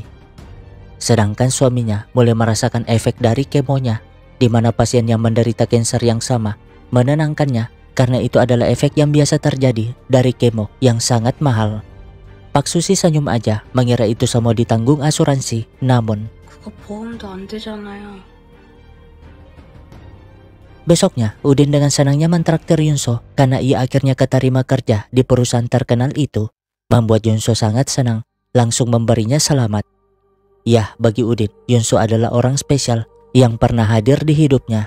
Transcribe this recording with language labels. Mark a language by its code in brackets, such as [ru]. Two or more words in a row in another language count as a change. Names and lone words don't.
[id] Sedangkan suaminya mulai merasakan efek dari kemonya, di mana pasien yang menderita kanker yang sama menenangkannya, karena itu adalah efek yang biasa terjadi dari kemo yang sangat mahal. Pak Susi senyum aja mengira itu semua ditanggung asuransi, namun [ko] 그거 보험도 안 되잖아요. [id] besoknya Udin dengan senangnya mentraktir Yunso karena ia akhirnya keterima kerja di perusahaan terkenal itu. Membuat Yunso sangat senang, langsung memberinya selamat. Ya, bagi Udin, Yunso adalah orang spesial yang pernah hadir di hidupnya.